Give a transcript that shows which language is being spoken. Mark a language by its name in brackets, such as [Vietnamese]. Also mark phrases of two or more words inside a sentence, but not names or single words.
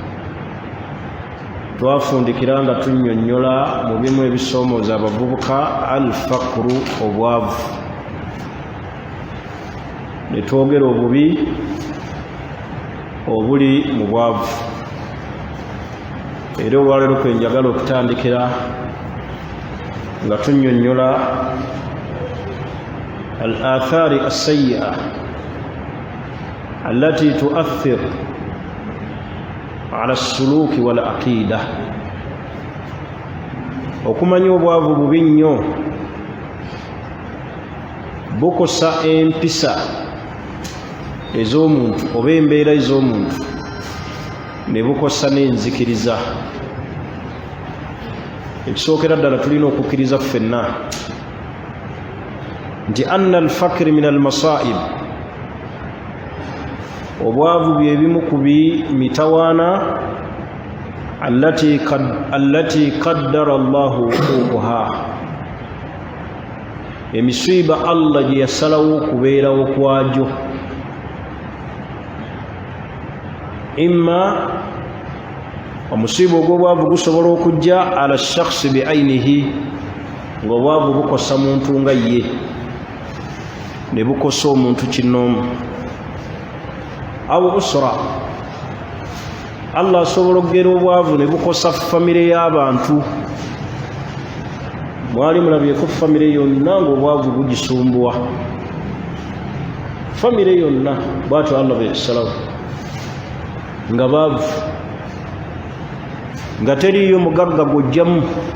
[Ganda] Twafundikira nga tunnyonnyola mu bimu ebisoomooza abavubuka al-fakru, obwavu, ne twogera obubi obuli mu bwavu. Era olwaleero kwe njagala okutandikira nga tunnyonnyola [Arabic] الآثار السيئة التي تؤثر على السلوك والعقيدة. [Ganda] Okumanya obwavu bubi nnyo, bukosa empisa ez'omuntu oba embeera ez'omuntu, ne bukosa n'enzikiriza. Ekisookera ddala tulina okukkiriza ffenna nti [Arabic] أن الفقر من المصائب, [Ganda] obwavu bye bimu ku mitawaana [Arabic] التي قدر الله وقوعها, [Ganda] emisiiba Allah gye yasalawo okubeerawo kwagyo. Imma omusiiba ogw'obwavu gusobola okujja [Arabic] على شخص بعينه, [Ganda] ng'obwavu bukosa muntu nga ye, ne bukosa omuntu kinnoomu. Awo usra, Allah asobola okugera obwavu ne bukosa famire y'abantu. Mwali mulabyeko famire yonna ng'obwavu bugisumbuwa, famire yonna bw'atyo Allah bwe yasalawo, nga baavu, nga teriyo mugagga gw'ojjamu.